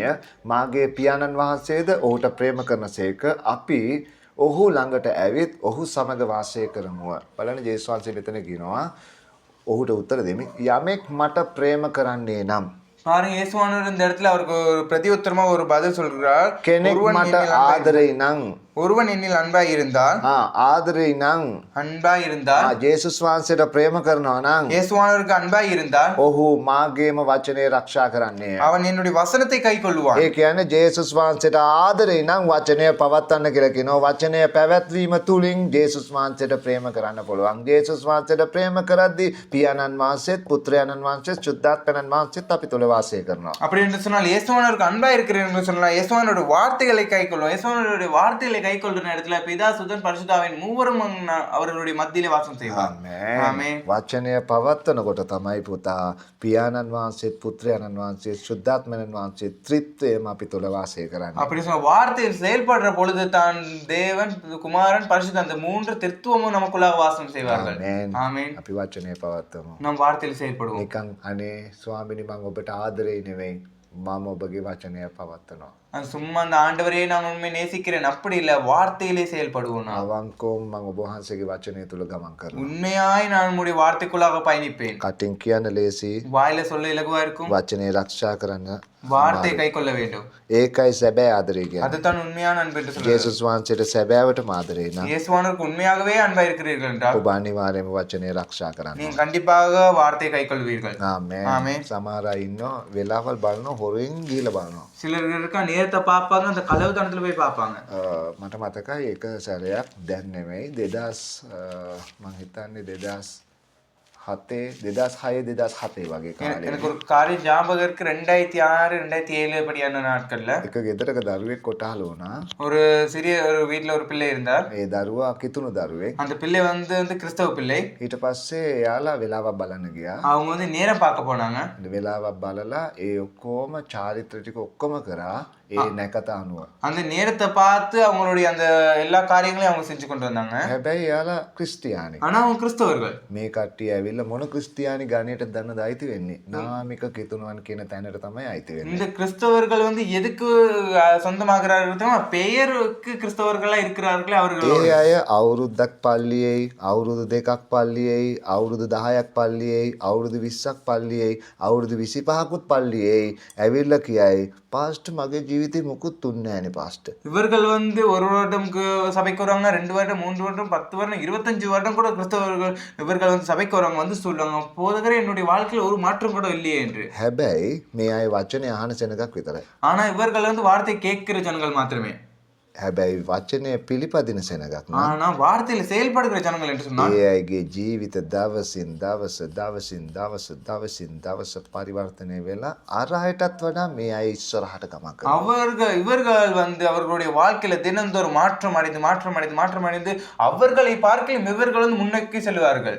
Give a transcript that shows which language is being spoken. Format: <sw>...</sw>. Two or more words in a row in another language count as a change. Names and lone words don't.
<si>මාගේ පියාණන් වහන්සේද ඔහුට ප්‍රේම කරනසේක අපි ඔහු ළඟට ඇවිත් ඔහු සමග වාසය කරමුව. බලන්න ජේසුස් වහන්සේ මෙතන කියනවා ඔහුට උත්තර දෙමින් යමෙක් මට ප්‍රේම කරන්නේ නම්.</si> <ta>பாருங்க இயேசுவானவர் இந்த இடத்துல அவருக்கு ஒரு பிரதியுத்தரமா ஒரு பதில் சொல்றார்.</ta> <si>කෙනෙක් මට ආදරේ නම්</si> <ta>ஒருவன் என்னில் அன்பாய் இருந்தால்</ta> <si>ආදරේ නම්</si> <ta>அன்பாய் இருந்தால்</ta> <si>ජේසුස් වහන්සේට ප්‍රේම කරනවා නම්</si> <ta>இயேசுவானவருக்கு அன்பாய் இருந்தால்</ta> <si>ඔහු මාගේම වචනේ ආරක්ෂා කරන්නේය.</si> <ta>அவன் என்னுடைய வசனத்தை கைக்கொள்ளுவான்.</ta> <si>ඒ කියන්නේ ජේසුස් වහන්සේට ආදරේ නම් වචනය පවත්වන්න කියලා කියනවා. වචනය පැවැත්වීම තුලින් ජේසුස් වහන්සේට ප්‍රේම කරන්න පුළුවන්. ජේසුස් වහන්සේට ප්‍රේම කරද්දී පියාණන් වහන්සේත් පුත්‍රයාණන් වහන්සේත් සුද්ධාත්මයන් වහන්සේත් අපි තුල වාසය කරනවා.</si> <ta>அப்படி என்று சொன்னால் இயேசுவானவருக்கு அன்பாய் இருக்கிறேன் என்று சொன்னால் இயேசுவானோட வார்த்தைகளை கைக்கொள்ளும். இயேசுவானோட வார்த்தைகளை கைக்கொள்ற இடத்துல பிதா சுதன் பரிசுத்தாவின் மூவரும் அவர்களுடைய மத்தியிலே வாசம் செய்வார்.</ta> <si>ආමේන්. වචනය පවත්වනකොට තමයි පුතා පියාණන් වහන්සේත් පුත්‍රයාණන් වහන්සේත් සුද්ධාත්මයන් වහන්සේත් ත්‍රිත්වයම අපි තුල වාසය කරන්නේ.</si> <ta>அப்படி சொன்ன வார்த்தையில் செயல்படுற பொழுது தான் தேவன் குமாரன் பரிசுத்த அந்த மூன்று திருத்துவமும் நமக்குள்ளாக வாசம் செய்வார்கள். ஆமென்.</ta> <si>අපි වචනය පවත්වමු.</si> <ta>நாம் வார்த்தையில் செயல்படுவோம்.</ta> <si>නිකන් අනේ ස්වාමිනී මම ඔබට ආදරේ නෙවෙයි මම ඔබගේ වචනය පවත්වනවා.</si> <ta>சும்மா அந்த ஆண்டவரையே நான் உண்மை நேசிக்கிறேன் அப்படி இல்ல, வார்த்தையிலே செயல்படுவோம் நான்.</ta> <si>අවංකවම මම ඔබ වහන්සේගේ වචනය තුල ගමන් කරනවා.</si> <ta>உண்மையாய் நான் உம்முடைய வார்த்தைக்குள்ளாக பயணிப்பேன்.</ta> <si>කටින් කියන්න ලේසි,</si> <ta>வாயில சொல்ல இலகுவா இருக்கும்,</ta> <si>වචනේ ආරක්ෂා කරන්න.</si> <ta>வார்த்தை கை கொள்ள வேண்டும்.</ta> <si>ඒකයි සැබෑ ආදරය කියන්නේ.</si> <ta>அதுதான் உண்மையான அன்பு என்று சொல்லுங்கள்.</ta> <si>යේසුස් වහන්සේට සැබෑවටම ආදරේ නම්</si> <ta>இயேசுவானவருக்கு உண்மையாகவே அன்பா இருக்கிறீர்கள் என்றால்</ta> <si>ඔබ අනිවාර්යයෙන්ම වචනේ ආරක්ෂා කරන්න.</si> <ta>நீங்க கண்டிப்பாக வார்த்தை கை கொள்வீர்கள்.</ta> <si>ආමේන්.</si> <ta>ஆமென்.</ta> <si>සමහර අය ඉන්නවා වෙලාවල් බලනවා හොරෙන් ගිහලා බලනවා.</si> <ta>சிலர் இருக்கா நேரத்தை பார்ப்பாங்க, அந்த களவு தனத்துல போய் பார்ப்பாங்க.</ta> <si>මට මතකයි එක සැරයක් දැන් නෙමෙයි 2000 මං හිතන්නේ 2006 වගේ කාලේ</si> <ta>எனக்கு ஒரு காரியம் ஞாபகம் இருக்கு. 2006 2007 படியான நாட்கள்ல</ta> <si>එක ගෙදරක දරුවෙක් කොටහල වුණා.</si> <ta>ஒரு சிறிய ஒரு வீட்ல ஒரு பிள்ளை இருந்தார்.</ta> <si>ඒ දරුවා කිතුණු දරුවෙක්.</si> <ta>அந்த பிள்ளை வந்து கிறிஸ்தவ பிள்ளை.</ta> <si>ඊට පස්සේ එයාලා වෙලාවක් බලන්න ගියා.</si> <ta>அவங்க வந்து நேரம் பார்க்க போனாங்க.</ta> <si>වෙලාවක් බලලා ඒ ඔක්කොම චාරිත්‍ර ටික ඔක්කොම කරා ඒ නැකත අනුව.</si> <ta>அந்த நேரத்தை பார்த்து அவங்களுடைய அந்த எல்லா காரியங்களையும் அவங்க செஞ்சு கொண்டு வந்தாங்க.</ta> <si>හැබැයි එයාලා ක්‍රිස්තියානි.</si> <ta>ஆனா அவங்க கிறிஸ்தவர்கள்.</ta> <si>මේ කට්ටිය ඇවිල්ලා මොන ක්‍රිස්තියානි ගණයට දන්නද අයිති වෙන්නේ? නාමික කිතුණුවන් කියන තැනට තමයි අයිති වෙන්නේ.</si> <ta>இந்த கிறிஸ்தவர்கள் வந்து எதுக்கு சொந்தமாகிறார்கள் தெரியுமா? பெயருக்கு கிறிஸ்தவர்களா இருக்கிறார்களே அவர்கள்.</ta> <si>ඒ අය අවුරුද්දක් පල්ලියේයි, අවුරුදු දෙකක් පල්ලියේයි, අවුරුදු 10ක් පල්ලියේයි, අවුරුදු 20ක් පල්ලියේයි, අවුරුදු 25කුත් පල්ලියේයි ඇවිල්ලා කියයි පාස්ටර් මගේ ජීවිතේ මුකුත් තුන්නේ නැහනේ පාස්ටර්.</si> <ta>இவர்கள் வந்து ஒரு வருடம்க்கு சபைக்கு வருவாங்க, 2 வருடம் 3 வருடம் 10 வருடம் 25 வருடம் கூட கிறிஸ்தவர்கள் இவர்கள் வந்து சபைக்கு வருவாங்க, வந்து சொல்லுவாங்க போதகரே என்னுடைய வாழ்க்கையில் ஒரு மாற்றம் கூட இல்லையே என்று.</ta> <si>හැබැයි මේ අය වචනේ අහන සෙනගක් විතරයි.</si> <ta>ஆனா இவர்கள் வந்து வார்த்தை கேட்கிற ஜனங்கள் மாத்திரமே.</ta> <si>හැබැයි වචනය පිළිපදින සෙනගක් නෑ.</si> <ta>ஆனா வார்த்தையில செயல்படுகிற ஜனங்கள் என்று சொன்னால்</ta> <si>ඒ අයගේ ජීවිත දවසින් දවස පරිවර්තනය වෙලා අර අයටත් වඩා මේ අය ඉස්සරහට ගමන් කරනවා.</si> <ta>இவர்கள் வந்து அவர்களுடைய வாழ்க்கையில தினந்தோறும் மாற்றம் அடைந்து அவர்களை பார்க்கலும் இவர்கள் வந்து முன்னோக்கி செல்வார்கள்.</ta>